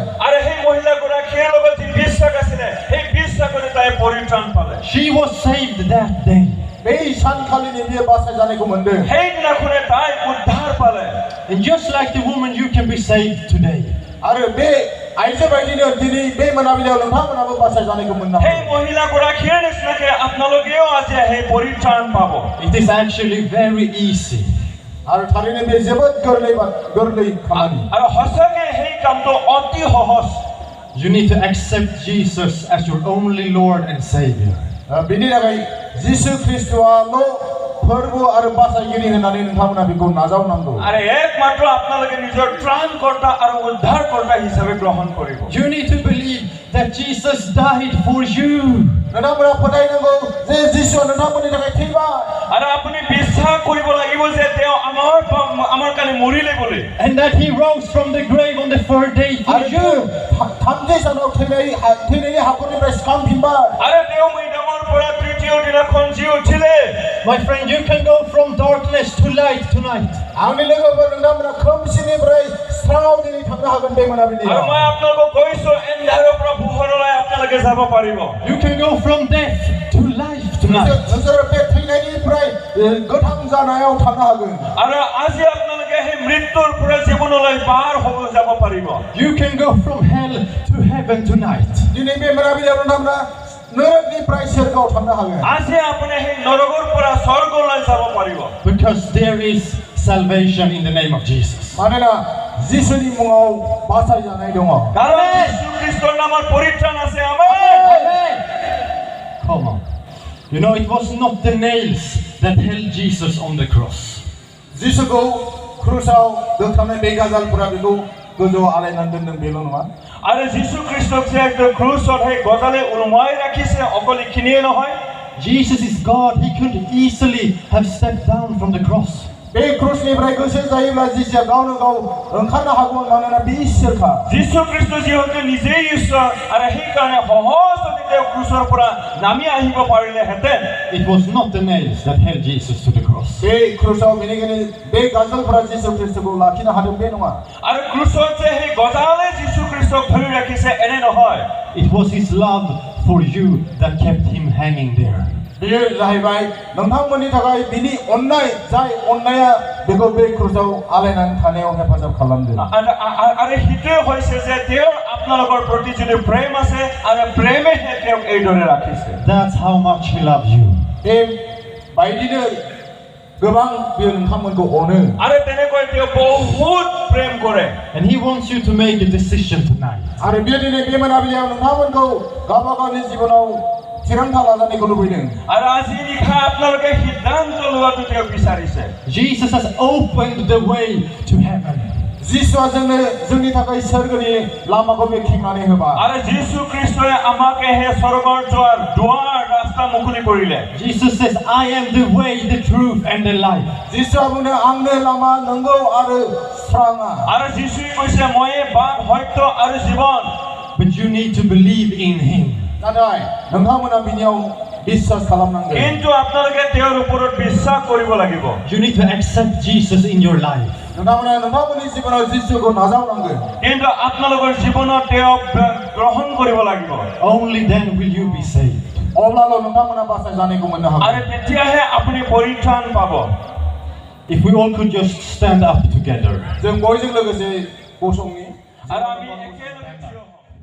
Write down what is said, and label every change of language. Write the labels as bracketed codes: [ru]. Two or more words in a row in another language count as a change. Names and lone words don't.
[as] আৰু সেই মহিলাগৰাকীৰ লগত যি বিশ্বাস আছিলে সেই বিশ্বাসতে তাই পৰিত্ৰাণ পালে [en] She was saved that day. [brx] बे सानखालिनि बियो बासायजानायखौ मोनदों [as] সেইদিনাখনে তাই উদ্ধাৰ পালে [en] And just like the woman, you can be saved today. [brx] आरो बे आइजो बायदिनो दिनै बे मोनाबिलियाव नोंथांमोनाबो बासायजानायखौ मोननो [as] সেই [brx] हायो [as] মহিলাগৰাকীৰ নিচিনাকে আপোনালোকেও আজি সেই পৰিত্ৰাণ পাব [en] It is actually very easy. [brx] आरो थारैनो बे जोबोद गोरलै खामानि [as] আৰু সঁচাকে সেই कामটো অতি সহজ [en] You need to accept Jesus as your only Lord and Savior. [brx] बिनि थाखाय जिसु ख्रिस्ट'आल' फोरबो आरो बासायगिरि होननानै नोंथांमोना बेखौ नाजावनांगौ [as] আৰু একমাত্ৰ আপোনালোকে নিজৰ ত্ৰাণকৰ্তা আৰু উদ্ধাৰকৰ্তা হিচাপে গ্ৰহণ কৰিব [en] You need to believe that Jesus died for you. [brx] नोंथांमोना फोथायनांगौ जे जिसुआ नोंथांमोननि थाखाय थैबाय [as] আৰু আপুনি বিশ্বাস কৰিব লাগিব যে তেওঁ আমাৰ কাৰণে মৰিলে বুলি [en] And that he rose from the grave on the third day for [brx] आरो [en] you. [brx] थामथि सानाव थैनायनि हाखरनिफ्राय सिखांफिनबाय [as] আৰু তেওঁ मैदामाव পৰা তৃতীয় দিনাখন যি উঠিলে [en] My friend, you can go from darkness to light tonight. [brx] आंनि लोगोफोर नोंथांमोना खोमसिनिफ्राय स्राङाव दिनै थांनो हागोन बे [as] আৰু [brx] मोनाबिलियाव [as] মই আপোনালোকক কৈছো এন্ধাৰৰ পৰা পোহৰলৈ আপোনালোকে যাব পাৰিব [en] You can go from death to life tonight. [brx] नोंसोरो बे थैनायनिफ्राय गोथां जानायाव थांनो हागोन [as] আৰু আজি আপোনালোকে সেই মৃত্যুৰ পৰা জীৱনলৈ পাৰ হ'ব যাব পাৰিব [en] You can go from hell to heaven tonight. [brx] दिनै बे मोनाबिलियाव नोंथांमोना नरकनिफ्राय सोरगोआव थांनो हागोन [as] আজি আপুনি সেই নৰকৰ পৰা স্বৰ্গলৈ যাব পাৰিব [en] Because there is salvation in the name of Jesus. [brx] मानोना जिसुनि मुङाव बासायजानाय दङ [as] কাৰণ যীশু খ্ৰীষ্টৰ নামত পৰিত্ৰাণ আছে আমেন [en] Amen. Come on. You know, it was not the nails that held Jesus on the cross. [brx] जिसुखौ क्रुसाव दोनखानाय बे गाजालफोरा बेखौ गोजौआव आलायनानै दोनदों बेल' नङा [as] আৰু যীশু খ্ৰীষ্টক যে একদম ক্ৰুচত সেই গজালে ওলমাই ৰাখিছে অকল এইখিনিয়ে নহয় [en] Jesus is God. He could easily have stepped down from the cross. [brx] बे क्रुसनिफ्राय गोसो जायोब्ला जिसुआ गावनो गाव ओंखारनो हागौमोन मानोना बे इसोरखा [as] যীশু খ্ৰীষ্ট যিহেতু নিজেই ঈশ্বৰ আৰু সেইকাৰণে সহজতে তেওঁ ক্ৰুচৰ পৰা নামি আহিব পাৰিলেহেঁতেন [en] It was not the nails that held Jesus to the cross. [brx] बे क्रुसाव बेनिखायनो बे गाजलफोरा जिसु ख्रीष्टखौ लाखिनो हादों बे नङा [as] আৰু ক্ৰুচত যে সেই গজালে যীশু খ্ৰীষ্টক ধৰি ৰাখিছে এনে নহয় [en] It was his love for you that kept him hanging there. [brx] बेयो जाहैबाय नोंथांमोननि थाखाय बिनि अननाय जाय अननाया बेखौ बे क्रुसाव आलायनानै थानायाव हेफाजाब खालामदों [as] আৰু সেইটোৱে হৈছে যে তেওঁৰ আপোনালোকৰ প্ৰতি যদি প্ৰেম আছে আৰু প্ৰেমেহে তেওঁক এইদৰে ৰাখিছে [en] That's how much he loves you. [brx] बेबायदिनो गोबां बियो नोंथांमोनखौ अनो [as] আৰু তেনেকৈ তেওঁ বহুত প্ৰেম কৰে [en] And he wants you to make a decision tonight. [brx] आरो बियो दिनै बे मोनाबिलियाव नोंथांमोनखौ गावबा गावनि जिबनाव थिरांथा लाजानायखौ लुबैदों [as] আৰু আজি নিশা আপোনালোকে সিদ্ধান্ত লোৱাটো তেওঁ বিচাৰিছে [en] Jesus has opened the way to heaven. [brx] जिसुआ जोंनि थाखाय सोरगोनि लामाखौ बेखेवनानै होबाय [as] আৰু যীশু খ্ৰীষ্টই আমাকে হে স্বৰ্গৰ দুৱাৰ ৰাস্তা মুকলি কৰিলে [en] Jesus says, I am the way, the truth, and the life. [brx] जिसुआ बुङो आंनो लामा नंगौ आरो स्राङा [as] আৰু যীশুৱে কৈছে ময়ে বাট সত্য আৰু জীৱন [en] But you need to believe in him. [brx] नाथाय नोंथांमोना बिनियाव বিশ্বাস खालामनांगोन [as] কিন্তু আপোনালোকে তেওঁৰ ওপৰত বিশ্বাস কৰিব লাগিব [en] You need to accept Jesus in your life. [brx] नोंथांमोना नोंथांमोननि जिबनाव जिसुखौ नाजावनांगोन [as] কিন্তু আপোনালোকৰ জীৱনত তেওঁক গ্ৰহণ কৰিব লাগিব [en] Only then will you be saved. [brx] अब्लाल' नोंथांमोना बासायजानायखौ मोननो [as] আৰু [brx] हागोन [as] তেতিয়াহে আপুনি পৰিত্ৰাণ পাব [en] If we all could just stand up together. [brx] जों बयजों लोगोसे गसंनि [as] আৰু আমি একেলগে থিয় হওঁ